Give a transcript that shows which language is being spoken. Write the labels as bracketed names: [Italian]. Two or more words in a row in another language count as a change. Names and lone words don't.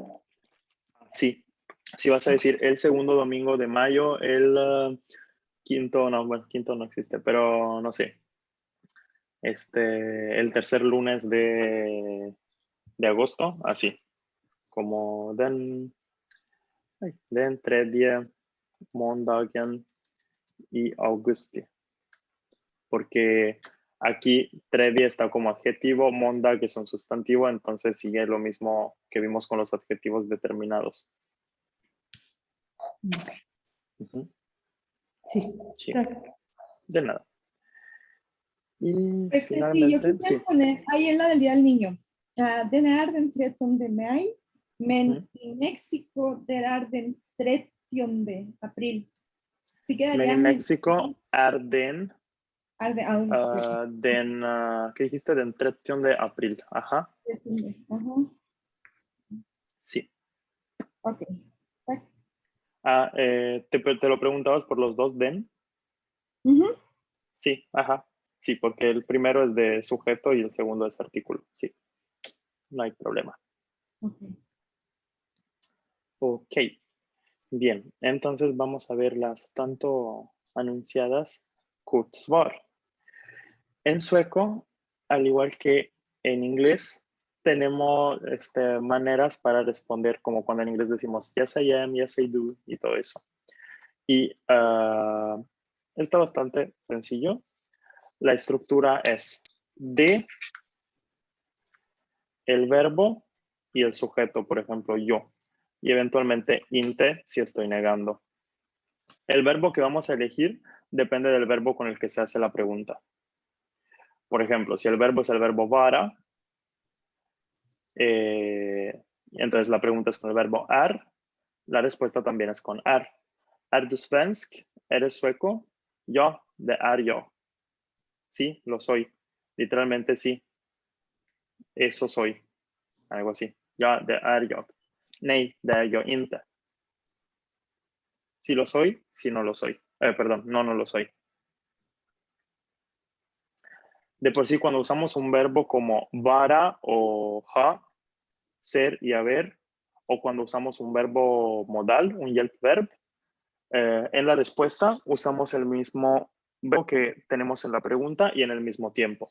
[Spanish] Sí. Si vas a decir el segundo domingo de mayo, el quinto no existe, pero no sé. El tercer lunes de agosto, así. [Swedish] Como den tredje måndagen i augusti. [Spanish] Porque aquí tredje está como adjetivo, måndag es un sustantivo, entonces sigue lo mismo que vimos con los adjetivos determinados. Ujú. Sí. Sí. De nada. Y Es que sí, yo finalmente, quisiera sí. poner ahí en la del Día del Niño. [Swedish] Den är den 13 maj, men i México det är den 30 april. [Spanish] Sí Men quedaría [Swedish] en México är den, [Spanish] ¿qué dijiste? Den 30 de abril. Ajá, sí. Ok. ¿Te lo preguntabas por los dos den? Ujú. Sí, sí, porque el primero es de sujeto y el segundo es artículo. Sí, no hay problema. Ok, bien. Entonces vamos a ver las tanto anunciadas kurzsvar. En sueco, al igual que en inglés, tenemos maneras para responder, como cuando en inglés decimos [English] yes I am, yes I do [Spanish] y todo eso. Y está bastante sencillo. La estructura es de, el verbo y el sujeto, por ejemplo, yo. Y eventualmente inte si estoy negando. El verbo que vamos a elegir depende del verbo con el que se hace la pregunta. Por ejemplo, si el verbo es el verbo vara, entonces la pregunta es con el verbo är. La respuesta también es con är. [Swedish] Är du svensk? [Spanish] ¿Eres sueco? [Swedish] Ja, det är jag. [Spanish] Sí, lo soy. Literalmente sí. Eso soy. Algo así. [Swedish] Ja, det är jag. Nej, det är jag inte. [Spanish] Sí lo soy, sí no lo soy. Perdón, no lo soy. De por sí, cuando usamos un verbo como vara o ha, ser y haber, o cuando usamos un verbo modal, un yelp verb, en la respuesta usamos el mismo verbo que tenemos en la pregunta y en el mismo tiempo.